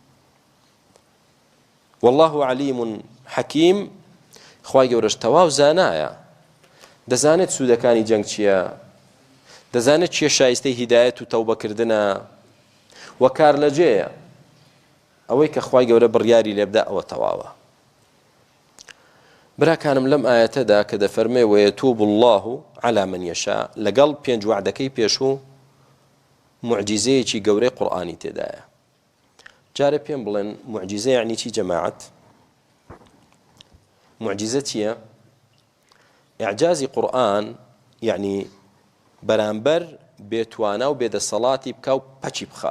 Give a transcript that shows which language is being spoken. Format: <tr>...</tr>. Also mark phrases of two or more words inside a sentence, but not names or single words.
<ar>والله علیم حەکیم،</ar> <ckb>خوای گەورەش تەواو زانایە، دەزانێت سوودەکانی جەنگ چییە، دەزانێت چیە شایستەی هیدایەت و تەوبەکردنە و کار لەجێیە. ئەوەی کە خوای گەورە بڕیاری لێبدا ئەوە تەواوە. براکانم لەم ئاەتەدا کە دەفەرمێ</ckb> <ar>وەیەتوب الله على من يشاء،</ar> <ckb>لەگەڵ پێنج وعدەکەی پێشوو معجیزەیەکی گەورەی قورئانی تێدایە. جارە پێم بڵێن معجیزە یعنی چی جەماعەت؟ معجیزە چییە؟ ئیعجازی قورئان یعنی بەرامبەر بێتوانە و بێدەسەڵاتی بکە و پەچی بخە.</ckb>